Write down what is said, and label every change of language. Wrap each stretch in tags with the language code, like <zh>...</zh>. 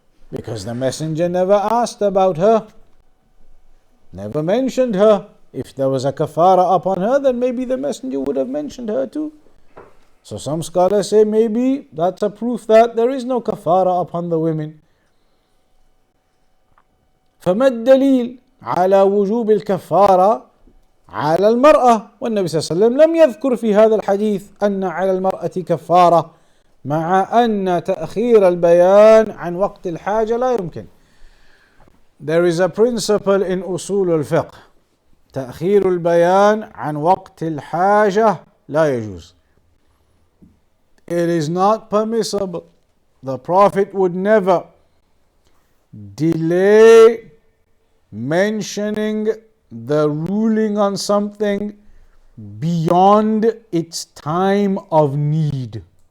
<en>Because the Messenger never asked about her, never mentioned her. If there was a kafara upon her, then maybe the Messenger would have mentioned her too. So some scholars say maybe that's a proof that there is no kafara upon the women.</en> <ar>فما الدليل على وجوب الكفارة على المرأة؟ والنبي صلى الله عليه وسلم لم يذكر في هذا الحديث أن على المرأة كفارة، مع أن تأخير البيان عن وقت الحاجة لا يمكن.</ar> <en>There is a principle in</en> <ar>أصول الفقه: تأخير البيان عن وقت الحاجة لا يجوز.</ar> <en>It is not permissible. The Prophet would never delay mentioning the ruling on something beyond its time of need.</en>